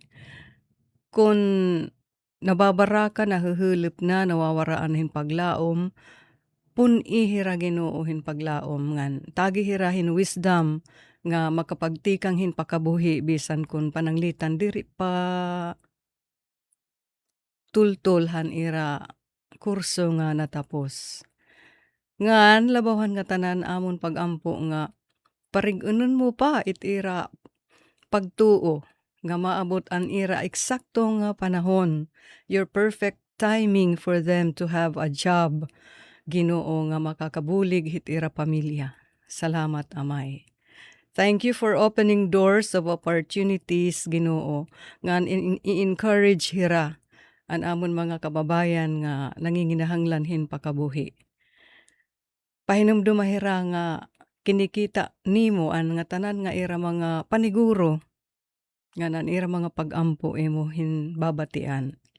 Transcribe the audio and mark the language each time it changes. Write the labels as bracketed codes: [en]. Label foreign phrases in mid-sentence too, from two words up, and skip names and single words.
[war] Kung nababara ka nahuhulip na nawawaraan hin paglaom, pun ihira Ginoo hin paglaom ngan tagihirahin wisdom nga makapagtikang hin pakabuhi bisan kun pananglitan diri pa tultulhan ira kurso nga natapos. Ngan labawan nga tanan amon pagampo nga Parigunon mo pa itira pagtuo nga maabot ang ira eksakto nga panahon. [en] Your perfect timing for them to have a job. [war] Ginoo nga makakabulig itira pamilya. Salamat, Amay. [en] Thank you for opening doors of opportunities, [war] Ginoo, nga i-encourage hira ang amon mga kababayan nga nanginginahanglanhin pakabuhi. Pahinumdum mahira nga kinikita nimo ang nga tanan nga ira mga paniguro nga nan ira mga pagampo imo hinbabatian.